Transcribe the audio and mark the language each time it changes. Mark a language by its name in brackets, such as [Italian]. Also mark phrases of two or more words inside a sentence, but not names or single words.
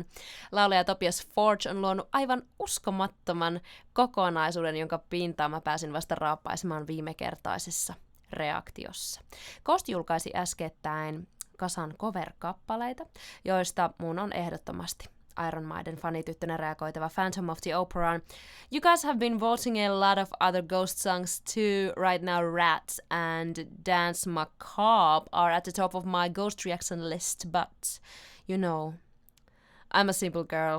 [Finnish] Laulaja Tobias Forge on luonut aivan uskomattoman kokonaisuuden, jonka pintaan mä pääsin vasta raapaisemaan viimekertaisessa reaktiossa. Ghost julkaisi äskettäin kasan cover-kappaleita, joista mun on ehdottomasti Iron Maiden fanityttönä reagoitava Phantom of the Operaan. [English] You guys have been voting a lot of other Ghost songs too. Right now Rats and Dance Macabre are at the top of my Ghost reaction list, but you know, I'm a simple girl.